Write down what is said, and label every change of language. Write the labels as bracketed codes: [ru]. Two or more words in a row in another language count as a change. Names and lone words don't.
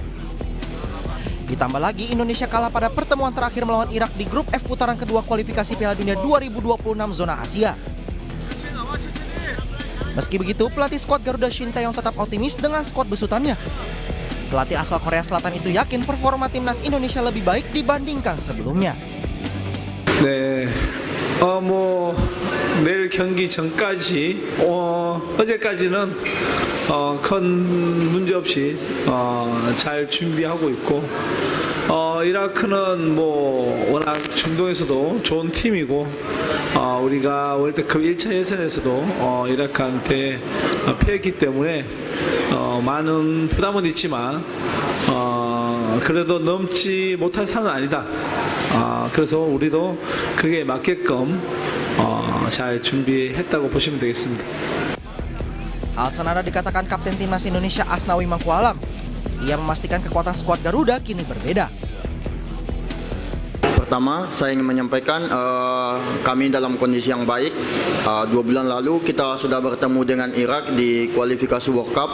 [id] Ditambah lagi, Indonesia kalah pada pertemuan terakhir melawan Irak di grup F putaran kedua kualifikasi Piala Dunia 2026 zona Asia. Meski begitu, pelatih skuad Garuda Shin Tae-yong tetap optimis dengan skuad besutannya. Pelatih asal Korea Selatan itu yakin performa timnas Indonesia lebih baik dibandingkan sebelumnya. [ko] 내일 경기 전까지 어제까지는 큰 문제 없이 잘 준비하고 있고 이라크는 워낙 중동에서도 좋은 팀이고 우리가 월드컵 1차 예선에서도 이라크한테 패했기 때문에 많은 부담은 있지만 그래도 넘지 못할 산은 아니다. 그래서 우리도 그게 맞게끔 잘 준비했다고 보시면 되겠습니다. [id] Hal senada dikatakan Kapten Timnas Indonesia Asnawi Mangkualam. Ia memastikan kekuatan skuad Garuda kini berbeda. Pertama, saya ingin menyampaikan kami dalam kondisi yang baik. 2 bulan lalu kita sudah bertemu dengan Irak di kualifikasi World Cup.